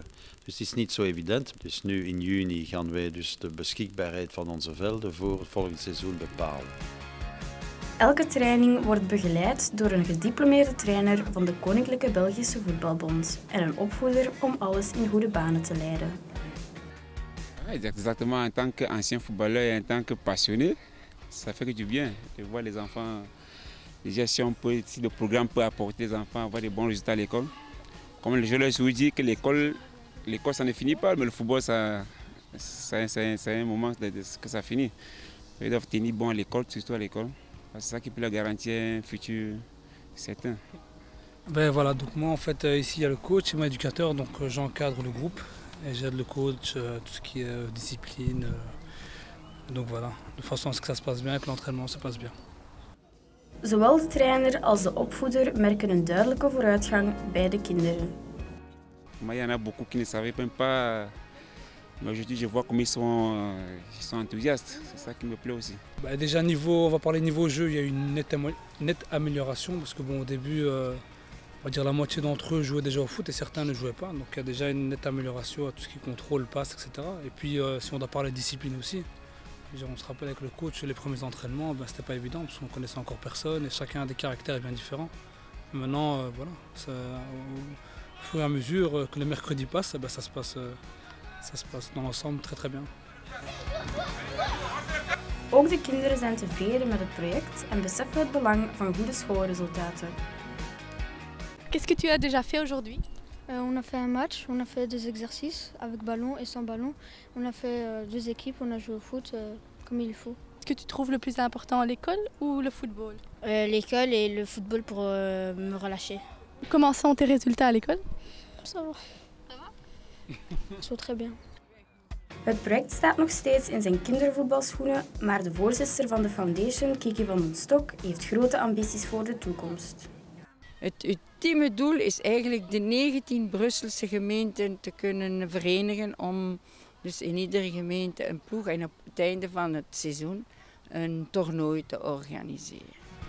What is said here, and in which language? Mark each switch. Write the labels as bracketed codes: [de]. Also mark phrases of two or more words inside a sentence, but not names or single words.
[nl] Dus het is niet zo evident. Dus nu in juni gaan wij dus de beschikbaarheid van onze velden voor het volgende seizoen bepalen. Elke training wordt begeleid door een gediplomeerde trainer van de Koninklijke Belgische Voetbalbond en een opvoeder om alles in goede banen te leiden. [fr] Exactement, en tant qu'ancien footballeur et en tant que passionné, ça fait que du bien de voir les enfants. Déjà, si le programme peut apporter les enfants à avoir de bons résultats à l'école. Comme je leur dis que l'école ça ne finit pas, mais le football, c'est un moment que ça finit. Ils doivent tenir bon à l'école, surtout à l'école. C'est ça qui peut leur garantir un futur certain. Ben voilà, donc moi en fait ici il y a le coach et moi éducateur, donc j'encadre le groupe. Et j'aide le coach, tout ce qui est discipline. Donc voilà, de façon à ce que ça se passe bien et que l'entraînement se passe bien. [nl] Zowel de trainer als de opvoeder merken een duidelijke vooruitgang bij de kinderen. [fr] Il y en a beaucoup qui ne savaient même pas. Mais aujourd'hui, je vois comme ils sont enthousiastes. C'est ça qui me plaît aussi. Bah déjà, on va parler niveau jeu, il y a eu une nette amélioration. Parce que bon, au début, on va dire la moitié d'entre eux jouaient déjà au foot et certains ne jouaient pas. Donc il y a déjà une nette amélioration à tout ce qui contrôle, passe, etc. Et puis si on doit parler de discipline aussi, on se rappelle avec le coach, les premiers entraînements, c'était pas évident parce qu'on connaissait encore personne et chacun a des caractères bien différents. Et maintenant, au fur et à mesure que les mercredis passent, ça se passe dans l'ensemble très très bien. [nl] Ook de kinderen zijn tevreden met het project en beseffen het belang van goede schoolresultaten. [fr] Qu'est-ce que tu as déjà fait aujourd'hui? On a fait un match, on a fait 2 exercices avec ballon et sans ballon. On a fait 2 équipes, on a joué au foot comme il faut. Est-ce que tu trouves le plus important l'école ou le football? L'école et le football pour me relâcher. Comment sont tes résultats à l'école? Ça va. Ça va? Zo très bien. [nl] Het project staat nog steeds in zijn kindervoetbalschoenen, maar de voorzitter van de foundation, Kiki van den Stok, heeft grote ambities voor de toekomst. Het ultieme doel is eigenlijk de 19 Brusselse gemeenten te kunnen verenigen om dus in iedere gemeente een ploeg en op het einde van het seizoen een toernooi te organiseren.